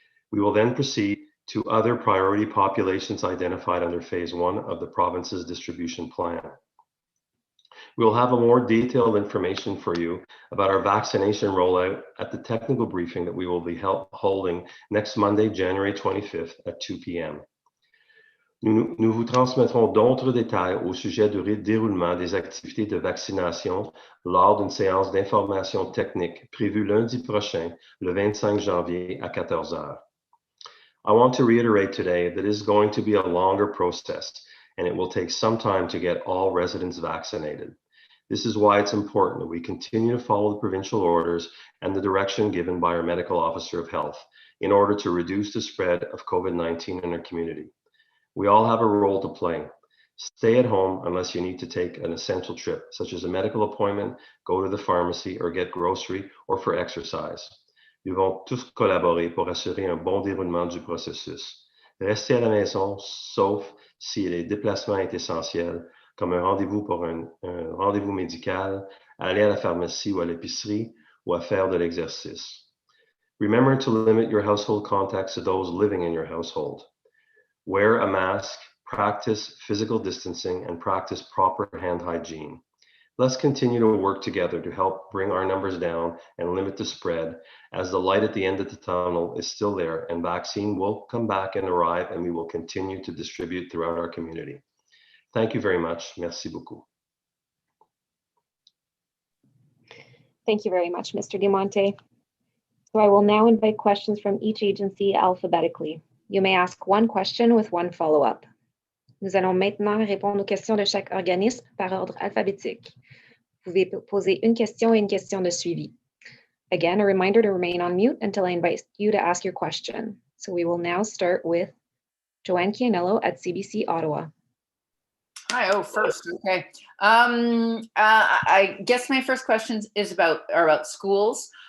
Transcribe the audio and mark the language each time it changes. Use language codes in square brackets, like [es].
[en] We will then proceed to other priority populations identified under phase 1 of the province's distribution plan. We will have a more detailed information for you about our vaccination rollout at the technical briefing that we will be holding next Monday, January 25th at 2 p.m. [fr] Nous vous transmettrons d'autres détails au sujet du déroulement des activités de vaccination lors d'une séance d'information technique prévue lundi prochain, le 25 janvier à 14 heures. [en] I want to reiterate today that it is going to be a longer process and it will take some time to get all residents vaccinated. This is why it's important that we continue to follow the provincial orders and the direction given by our medical officer of health in order to reduce the spread of COVID-19 in our community. We all have a role to play. Stay at home unless you need to take an essential trip, such as a medical appointment, go to the pharmacy, or get grocery, or for exercise. [fr] Nous devons tous collaborer pour assurer un bon déroulement du processus. Restez à la maison, sauf si les déplacements est essentiel, comme un rendez-vous pour un rendez-vous médical, aller à la pharmacie ou à l'épicerie, ou à faire de l'exercice. [en] Remember to limit your household contacts to those living in your household. Wear a mask, practice physical distancing, and practice proper hand hygiene. Let's continue to work together to help bring our numbers down and limit the spread, as the light at the end of the tunnel is still there and vaccine will come back and arrive, and we will continue to distribute throughout our community. Thank you very much. [fr] Merci beaucoup. [en] Thank you very much, Mr. Diamante. So I will now invite questions from each agency alphabetically. You may ask one question with one follow-up. [fr] Nous allons maintenant répondre aux questions de chaque organisme par ordre alphabétique. Vous pouvez poser une question et une question de suivi. [en] Again, a reminder to remain on mute until I invite you to ask your question. So we will now start with Joanne Chianello at CBC Ottawa. Hi, first, okay. I guess my first question is about schools.